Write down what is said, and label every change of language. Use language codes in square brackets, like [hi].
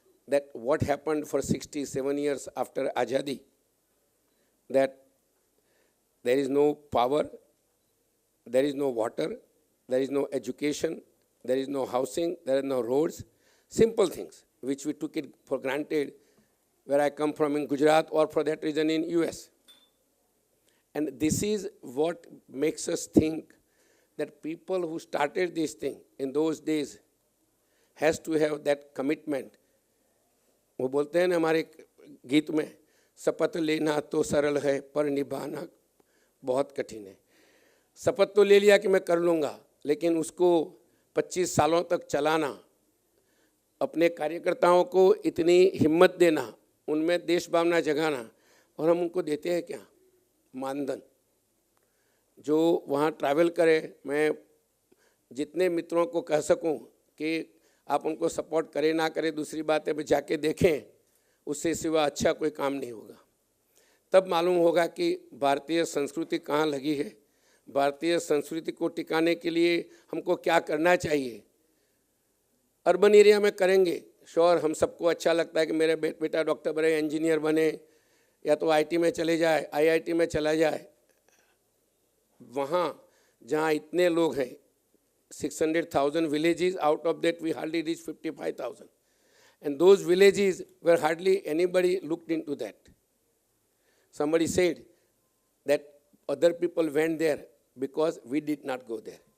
[en] That what happened for 67 years after Azadi, that there is no power, there is no water, there is no education, there is no housing, there are no roads, simple things, which we took it for granted where I come from in Gujarat, or for that reason in US. And this is what makes us think that people who started this thing in those days has to have that commitment. [hi] वो बोलते हैं ना हमारे गीत में, शपथ लेना तो सरल है पर निभाना बहुत कठिन है। शपथ तो ले लिया कि मैं कर लूँगा, लेकिन उसको 25 सालों तक चलाना, अपने कार्यकर्ताओं को इतनी हिम्मत देना, उनमें देश भावना जगाना, और हम उनको देते हैं क्या? मानधन। जो वहाँ ट्रैवल करे, मैं जितने मित्रों को कह सकूं कि आप उनको सपोर्ट करें ना करें दूसरी बात है, जाके देखें, उससे सिवा अच्छा कोई काम नहीं होगा। तब मालूम होगा कि भारतीय संस्कृति कहाँ लगी है, भारतीय संस्कृति को टिकाने के लिए हमको क्या करना चाहिए। अर्बन एरिया में करेंगे, श्योर, हम सबको अच्छा लगता है कि मेरे बेटा डॉक्टर बने, इंजीनियर बने, या तो आईटी में चले जाए, आईआईटी में चला जाए। वहाँ जहाँ इतने लोग हैं, [en] 600,000 villages, out of that we hardly reached 55,000. And those villages where hardly anybody looked into that. Somebody said that other people went there because we did not go there.